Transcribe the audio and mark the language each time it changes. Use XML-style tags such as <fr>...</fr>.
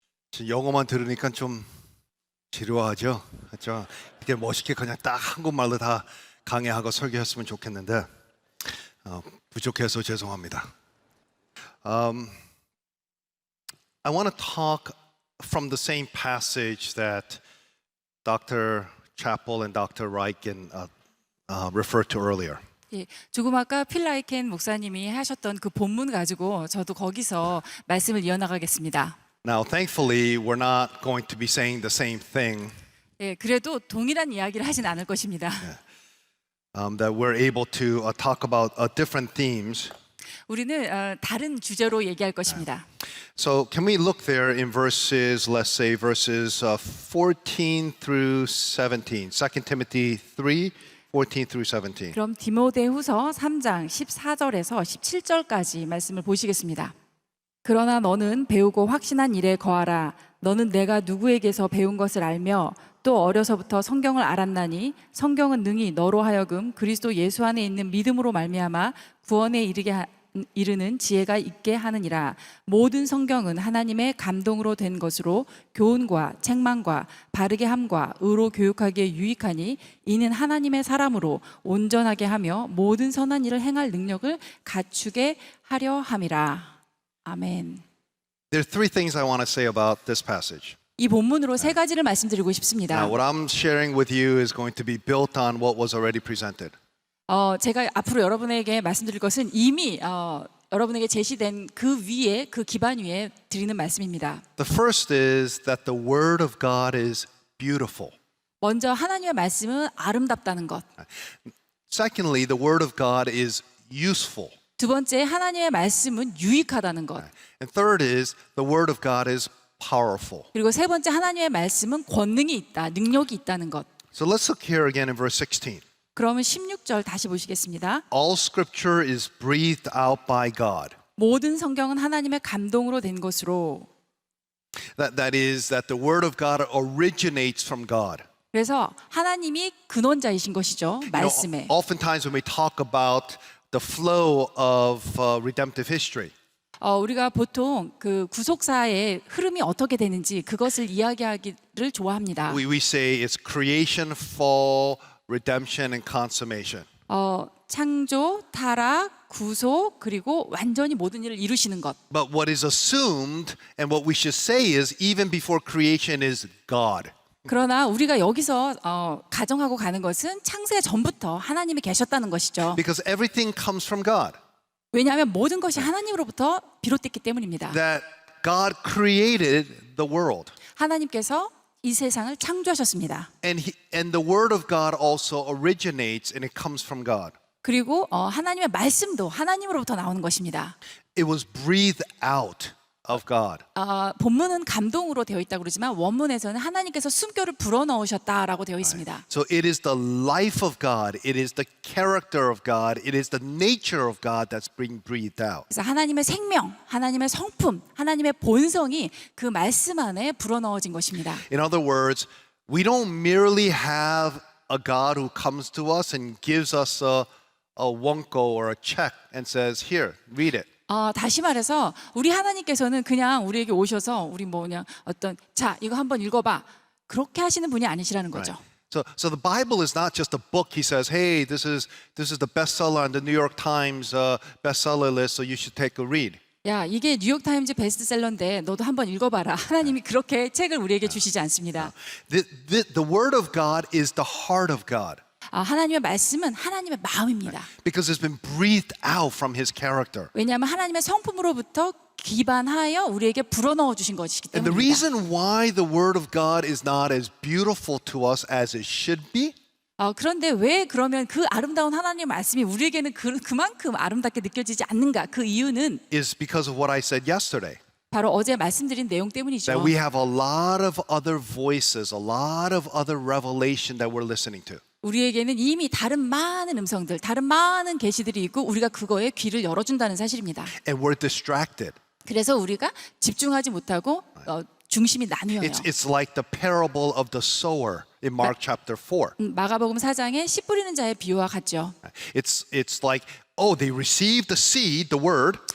<ko>지금 영어만 들으니까 좀 지루하죠? 그렇죠? 이게 멋있게 그냥 딱 한국말로 다 강의하고 설교했으면 좋겠는데 부족해서 죄송합니다.</ko> <en>I want to talk from the same passage that Dr. Chappell and Dr. Ryken referred to earlier.</en> <ko>예, 조금 아까 필 라이켄 목사님이 하셨던 그 본문 가지고 저도 거기서 말씀을 이어나가겠습니다.</ko> <en>Now, thankfully, we're not going to be saying the same thing.</en> <ko>예, 그래도 동일한 이야기를 하진 않을 것입니다.</ko> <en>That we're able to talk about different themes.</en> <ko>우리는 다른 주제로 얘기할 것입니다.</ko> <en>So, can we look there in verses, let's say verses 14 through 17, 2 Timothy 3, 14 through 17.</en> <ko>그럼 디모데후서 3장 14절에서 17절까지 말씀을 보시겠습니다. 그러나 너는 배우고 확신한 일에 거하라. 너는 내가 누구에게서 배운 것을 알며 또 어려서부터 성경을 알았나니 성경은 능히 너로 하여금 그리스도 예수 안에 있는 믿음으로 말미암아 구원에 이르는 지혜가 있게 하느니라. 모든 성경은 하나님의 감동으로 된 것으로 교훈과 책망과 바르게 함과 의로 교육하기에 유익하니 이는 하나님의 사람으로 온전하게 하며 모든 선한 일을 행할 능력을 갖추게 하려 함이라. 아멘.</ko> <en>There are three things I want to say about this passage.</en> <ko>이 본문으로 세 가지를 말씀드리고 싶습니다.</ko> <en>Now, what I'm sharing with you is going to be built on what was already presented.</en> <ko>제가 앞으로 여러분에게 말씀드릴 것은 이미 여러분에게 제시된 그 위에, 그 기반 위에 드리는 말씀입니다.</ko> <en>The first is that the Word of God is beautiful.</en> <ko>먼저 하나님의 말씀은 아름답다는 것.</ko> <en>Secondly, the Word of God is useful.</en> <ko>두 번째, 하나님의 말씀은 유익하다는 것.</ko> <en>And third is the Word of God is powerful.</en> <ko>그리고 세 번째, 하나님의 말씀은 권능이 있다, 능력이 있다는 것.</ko> <en>So let's look here again in verse 16.</en> <ko>그러면 16절 다시 보시겠습니다.</ko> <en>All scripture is breathed out by God.</en> <ko>모든 성경은 하나님의 감동으로 된 것으로.</ko> <en>That is that the Word of God originates from God.</en> <ko>그래서 하나님이 근원자이신 것이죠, 말씀에.</ko> <en>Oftentimes when we talk about the flow of redemptive history,</en> <ko>우리가 보통 그 구속사의 흐름이 어떻게 되는지 그것을 이야기하기를 좋아합니다.</ko> <en>we say it's creation, fall, redemption, and consummation.</en> <ko>창조, 타락, 구속, 그리고 완전히 모든 일을 이루시는 것.</ko> <en>But what is assumed and what we should say is even before creation is God.</en> <ko>그러나 우리가 여기서 가정하고 가는 것은 창세 전부터 하나님이 계셨다는 것이죠.</ko> <en>Because everything comes from God.</en> <ko>왜냐하면 모든 것이 하나님으로부터 비롯됐기 때문입니다.</ko> <en>That God created the world.</en> <ko>하나님께서 이 세상을 창조하셨습니다.</ko> <en>And the word of God also originates and it comes from God.</en> <ko>그리고 하나님의 말씀도 하나님으로부터 나오는 것입니다.</ko> <en>It was breathed out of God.</en> <ko>본문은 감동으로 되어 있다고 그러지만 원문에서는 하나님께서 숨결을 불어넣으셨다라고 되어 있습니다.</ko> <en>So it is the life of God, it is the character of God, it is the nature of God that's being breathed out.</en> <ko>그래서 하나님의 생명, 하나님의 성품, 하나님의 본성이 그 말씀 안에 불어넣어진 것입니다.</ko> <en>In other words, we don't merely have a God who comes to us and gives us a wonko or a check and says, here, read it.</en> <ko>다시 말해서 우리 하나님께서는 그냥 우리에게 오셔서 우리 그냥 자 이거 한번 읽어봐 그렇게 하시는 분이 아니시라는 거죠.</ko> <en>So the Bible is not just a book. He says, hey, this is the bestseller on the New York Times bestseller list, so you should take a read.</en> <ko>야 이게 뉴욕 타임즈 베스트셀러인데 너도 한번 읽어봐라. 하나님이 그렇게 책을 우리에게 주시지 않습니다.</ko> <en>The Word of God is the heart of God.</en> <ko>하나님의 말씀은 하나님의 마음입니다.</ko> <en>Because it's been breathed out from His character.</en> <ko>왜냐하면 하나님의 성품으로부터 기반하여 우리에게 불어넣어 주신 것이기</ko> <en>And the</en> <ko>때문입니다.</ko> <en>reason why the Word of God is not as beautiful to us as it should be</en> <ko>그런데 왜 그러면 그 아름다운 하나님의 말씀이 우리에게는 그만큼 아름답게 느껴지지 않는가? 그 이유는</ko> <en>is because of what I said yesterday.</en> <ko>바로 어제 말씀드린 내용 때문이죠.</ko> <en>That we have a lot of other voices, a lot of other revelation that we're listening to.</en> <ko>우리에게는 이미 다른 많은 음성들, 다른 많은 계시들이 있고 우리가 그거에 귀를 열어준다는 사실입니다.</ko> <en>And we're distracted.</en> <ko>그래서 우리가 집중하지 못하고 중심이 나뉘어요.</ko> <en>It's like the parable of the sower in Mark chapter 4.</en> <ko>마가복음 4장의 씨 뿌리는 자의 비유와 같죠.</ko> <en>It's like oh, they received the seed, the word.</en>